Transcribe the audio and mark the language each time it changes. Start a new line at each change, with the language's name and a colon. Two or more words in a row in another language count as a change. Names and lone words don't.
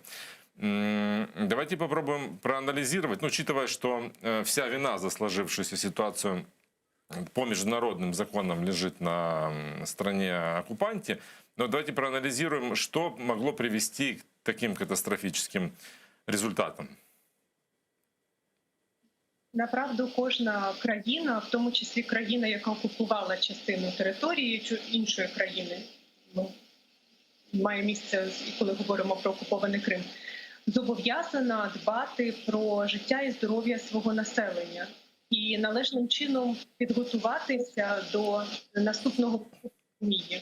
Russian: Давайте попробуем проанализировать, учитывая, что вся вина за сложившуюся ситуацию по международным законам лежит на стране-оккупанте. Но давайте проанализируем, что могло привести к таким катастрофическим результатам.
Ukrainian: Направду, кожна країна, в тому числі країна, яка окупувала частину території чи іншої країни, має місце, коли говоримо про окупований Крим, зобов'язана дбати про життя і здоров'я свого населення і належним чином підготуватися до наступного пандемії.